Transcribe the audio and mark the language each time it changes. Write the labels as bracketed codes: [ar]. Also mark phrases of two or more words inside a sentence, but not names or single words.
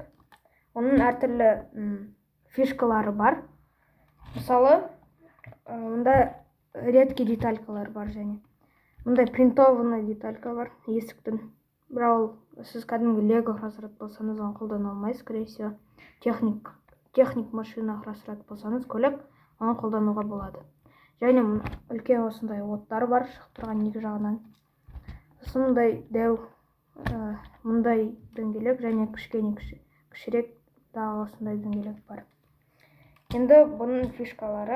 [kk] Оның әртүрлі фишкалары бар. Мысалы, мұнда редкий деталькалар бар, және мұндай [ru] принтованный деталька [kk] бар есіктің. Бірақ сіз кәдімгі Лего құрастыратын болсаңыз, оны қолдана алмайсыз. [ru] Скорее всего, [kk] техник машина құрастыратын болсаңыз, көлік оны қолдануға болады. Және үлкен осындай оттар бар, шығып тұрған екі жағынан. Осындай дәу мұндай дөңгелек, және кішкене кішірек тағы осындай дөңгелек бар. Енді бұның фишкалары.